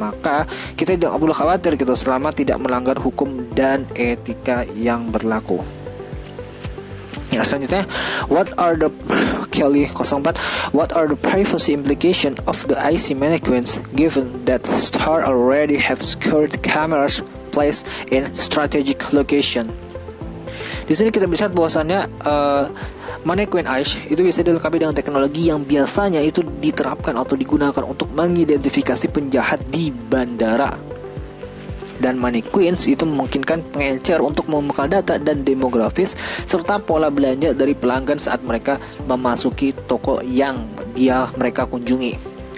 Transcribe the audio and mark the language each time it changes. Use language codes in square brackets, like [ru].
[id] Maka kita tidak perlu khawatir gitu selama tidak melanggar hukum dan etika yang berlaku. Yang selanjutnya, [en] what are the privacy implication of the IC mannequins given that store already have security cameras placed in strategic location? [id] Di sini kita bisa lihat bahwasannya mannequin eyes itu bisa dilengkapi dengan teknologi yang biasanya itu diterapkan atau digunakan untuk mengidentifikasi penjahat di bandara. Dan mannequins itu memungkinkan pengecer untuk membekal data dan demografis serta pola belanja dari pelanggan saat mereka memasuki toko yang mereka kunjungi.